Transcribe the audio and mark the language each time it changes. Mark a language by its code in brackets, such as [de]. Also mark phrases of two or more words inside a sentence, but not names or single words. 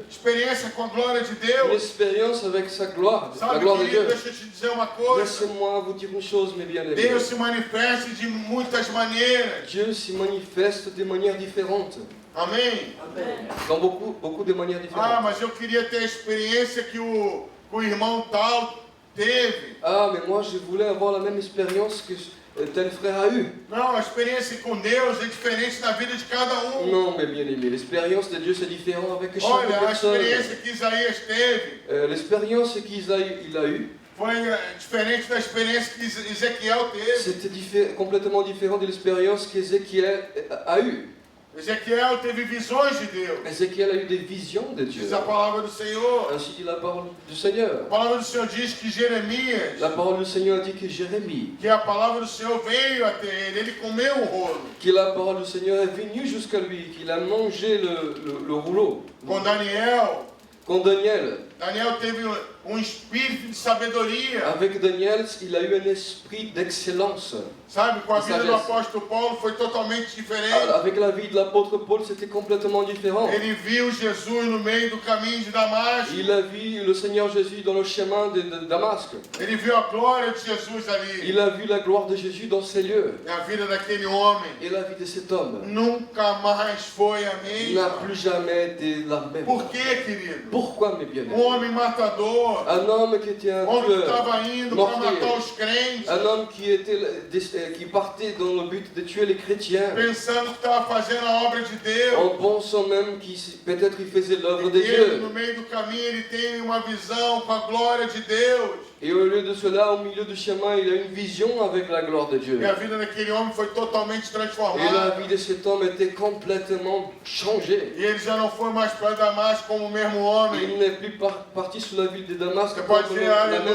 [pt] Experiência com a glória de [fr] Une [pt] Deus? [fr] expérience avec sa gloire, la [pt] Sabe, [fr] gloire de [pt] querido, [fr] Dieu. [pt] deixa eu te dizer uma coisa. [fr] Laissez-moi vous dire une chose, mes bien-aimés. [pt] Deus se manifesta de muitas maneiras. [fr] Dieu s'y manifeste de manières différentes. [pt] Amém? [fr] Dans beaucoup de manières Ah, différentes. [pt] mas eu queria ter a experiência que o irmão tal teve. [fr] Ah, mais moi je voulais avoir la même expérience que tel frère a eu. [pt] Não, a experiência com Deus é diferente na vida de cada um. [fr] Non, mes bien-aimés, l'expérience de Dieu c'est différent avec chaque [pt] Olha, a [fr] personne. [pt] experiência que Isaías teve [fr] L'expérience qu'il a eue, [pt] foi diferente da experiência que Ezequiel teve. [fr] c'était complètement différent de l'expérience qu'Ézéchiel a eue. [pt] Ezequiel teve visões de Deus. [fr] Ézéchiel a eu des visions de Dieu. [pt] Diz a palavra do Senhor. [fr] Ainsi dit la parole du Seigneur. [pt] A palavra do Senhor diz que Jeremias, [fr] La parole du Seigneur dit que Jérémie, [pt] que a palavra do Senhor veio até ele comeu um rolo. [fr] que la parole du Seigneur est venue jusqu'à lui, qu'il a mangé le rouleau. [pt] Com Daniel, [fr] Quand Daniel, [pt] Daniel teve espírito de sabedoria. [fr] Avec Daniel, il a eu un esprit d'excellence. [pt] Sabe, com a vida do [fr] Sagesse. [pt] apóstolo Paulo foi totalmente diferente. [fr] Avec la vie de l'apôtre Paul, c'était complètement différent. [pt] Ele viu Jesus no meio do caminho de Damasco. [fr] Il a vu le Seigneur Jésus dans le chemin de Damasque. [pt] Ele viu a glória de Jesus ali. [fr] Il a vu la gloire de Jésus dans ces lieux. [pt] E a vida daquele homem [fr] Et la vie de cet homme [pt] nunca mais foi a [fr] n'a [pt] mesma. [fr] plus jamais été la même. [pt] Por quê, querido? [fr] Pourquoi, mes bien-aimés? [pt] Homem matador. [fr] Un homme qui était un [pt] Homem que [fr] tueur, [pt] estava indo para [fr] mortier. [pt] matar os crentes. [fr] un homme qui partait dans le but de tuer les chrétiens, [pt] Pensando que estava fazendo a obra de Deus. [fr] en pensant même qu'il peut-être il faisait l'œuvre de [pt] E ele, [fr] Dieu. [pt] no meio do caminho, ele tem uma visão com a glória de Deus. [fr] Et au lieu de cela, au milieu du chemin, il a une vision avec la gloire de Dieu. [pt] E a vida daquele homem foi totalmente [fr] Et la [pt] transformada. [fr] vie de cet homme était complètement changée. [pt] E ele já não foi mais para Damasco como o mesmo homem. [fr] Il n'est plus parti sur la ville de Damas C'est comme pas dire la même